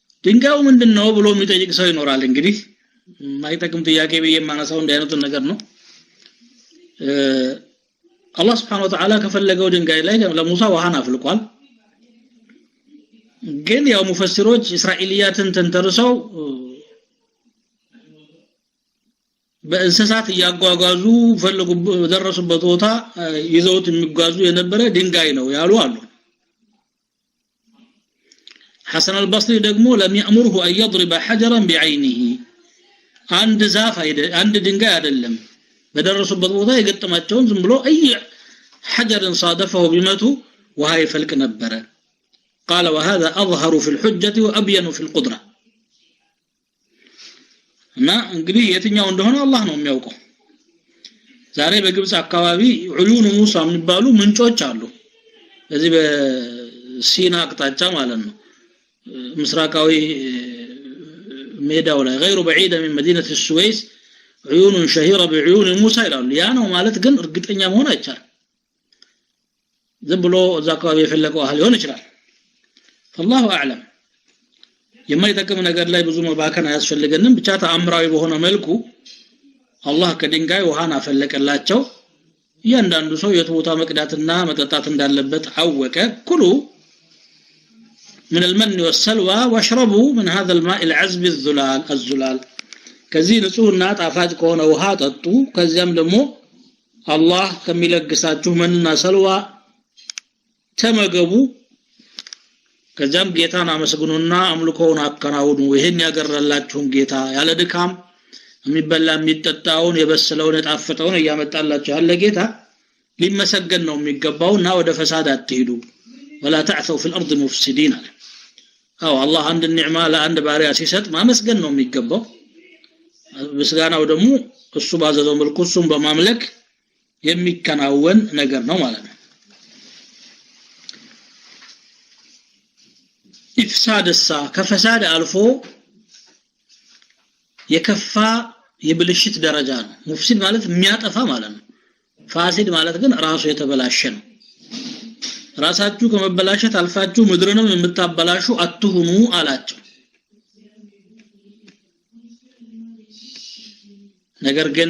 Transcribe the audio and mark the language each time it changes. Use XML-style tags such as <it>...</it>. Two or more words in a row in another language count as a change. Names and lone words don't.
<am>ድንጋዩ ምንድነው ብሎ የሚጠይቅ ሰው ይኖራል እንግዲህ ማይጠቅም ጥያቄ በየማነሳው እንዳይነቱ ነገር ነው አላህ</am> <ar>سبحانه وتعالى</ar> <am>ከፈለገው ድንጋይ ላይ ለሙሳ ውሃን አፍልቋል ግን ያው ሙፈሲሮች እስራኤልያትን ተንተርሰው በእንስሳት ያጓጓዙ ፈልጉ ደረሱበት ቦታ ይዘውት የሚጓዙ የነበረ ድንጋይ ነው ያሉ አሉ</am> <ar>حسن البصري ደግሞ لم يأمره أن يضرب حجرا بعينه</ar> <am>አንድ ዛፍ አንድ ድንጋይ አይደለም በደረሱበት ቦታ የገጠማቸውን ዝም ብሎ</am> <ar>اي حجر صادفه بمته وهي يفلق ነበረ قال وهذا أظهر في الحجة وأبين في القدرة</ar> <am>እና እንግዲህ የትኛው እንደሆነ አላህ ነው የሚያውቀው ዛሬ በግብጽ አካባቢ ዑዩን ሙሳ የሚባሉ ምንጮች አሉ እዚህ በሲና አቅጣጫ ማለት ነው ምስራቃዊ ሜዳው ላይ</am> <ar>غير بعيدة من مدينة السويس عيون شهيرة بعيون موسى</ar> <am>ይላሉ ያ ነው ማለት ግን እርግጠኛ መሆን አይቻልም ዝም ብሎ እዛ አካባቢ የፈለቀው አህል ሊሆን ይችላል</am> <ar>الله اعلم</ar> <am>የማይጠቅም ነገር ላይ ብዙ መባከን አያስፈልገንም ብቻ ተአምራዊ በሆነ መልኩ አላህ ከድንጋይ ውሃን አፈለቀላቸው እያንዳንዱ ሰው የቶታ መቅዳትና መጠጣት እንዳለበት አወቀ ኩሉ</am> <ar>من المن والسلوى واشربوا من هذا الماء العذب الزلال</ar> <am>ከዚህ ንጹህና ጣፋጭ ከሆነ ውሃ ጠጡ ከዚያም ደግሞ አላህ ከሚለግሳችሁ መንና ሰልዋ ተመገቡ ከዛም ጌታን አመስግኑና አምልኮውን አከናውኑ ይሄን ያገራላችሁን ጌታ ያለ ድካም የሚበላ የሚጠጣውን የበሰለውን የጣፈጠውን ያመጣላችሁ ያለ ጌታ ሊመሰገን ነው የሚገባውና ወደ ፈሳድ አትሄዱ</am> <ar>ولا تعثوا في الارض مفسدين</ar> <am>አው አላህ አንድ ኒዕማ ለአንድ ባሪያ ሲሰጥ ማመስገን ነው የሚገባው ምስጋናው ደግሞ እሱ ባዘዘው መልኩ እሱን በማምለክ የሚከናወን ነገር ነው ማለት ነው ኢፍሳድ ከፈሳድ አልፎ የከፋ የብልሽት ደረጃ ነው ሙፍሲድ ማለት የሚያጠፋ ማለት ነው ፋሲድ ማለት ግን ራሱ የተበላሸ ነው ራሳችሁ ከመበላሸት አልፋችሁ ምድርንም የምታበላሹ አትሁኑ አላቸው ነገር ግን</am>